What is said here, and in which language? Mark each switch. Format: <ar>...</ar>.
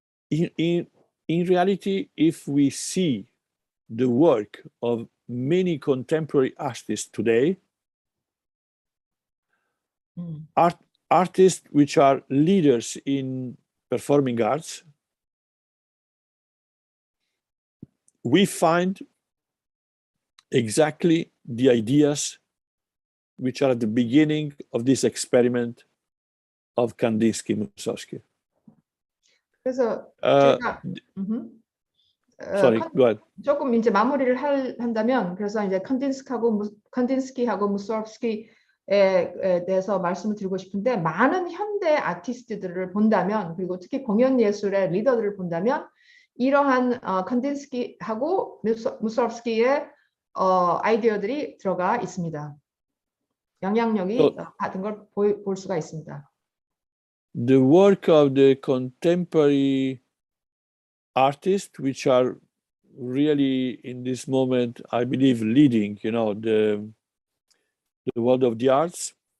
<en>In reality, if we see the work of many contemporary artists today, artists which are leaders in performing arts, we find exactly the ideas which are at the beginning of this experiment of Kandinsky-Mussorgsky.</en> <ko>그래서 제가</ko> <en>sorry, go ahead.</en> <ko>조금 이제 마무리를 한다면, 그래서 이제 컨딘스키하고 무소르스키에 대해서 말씀을 드리고 싶은데, 많은 현대 아티스트들을 본다면, 그리고 특히 공연 예술의 리더들을 본다면, 이러한 컨딘스키하고 무소르스키의 아이디어들이 들어가 있습니다. 영향력이 받은 걸 볼 수가 있습니다.</ko> <en>The work of the contemporary artists, which are really in this moment, I believe, leading, the world of the arts,</en>